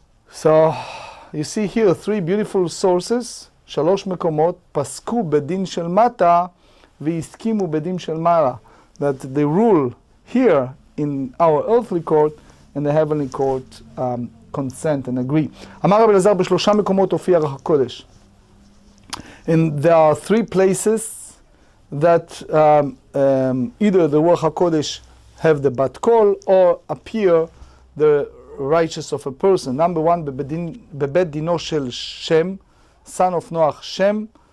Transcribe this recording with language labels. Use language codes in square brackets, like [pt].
[en] So you see here 3 beautiful sources, 3 מקומות, [he] פסקו בדין של מטה והסכימו בדין של מעלה, [en] that they rule here in our earthly court and the heavenly court consent and agree. [he] אמר רבי אלעזר ב3 מקומות הופיע רוח הקודש. [en] And there are 3 places that either the Ruach HaKodesh have the bat kol or appear the righteous of a person. Number 1, bebet dino shel Shem, son of Noach, Shem.